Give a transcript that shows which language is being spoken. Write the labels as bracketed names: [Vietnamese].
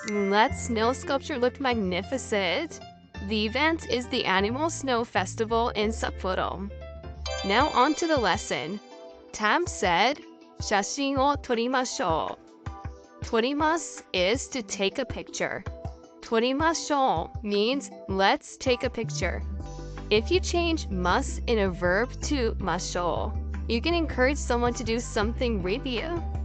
[English] That snow sculpture looked magnificent. The event is the Animal Snow Festival in Sapporo. Now on to the lesson. Tam said, [Japanese] 写真を撮りましょう. 撮ります [English] is to take a picture. [Japanese] 撮りましょう [English] means let's take a picture. If you change must in a verb to ましょう, you can encourage someone to do something with you.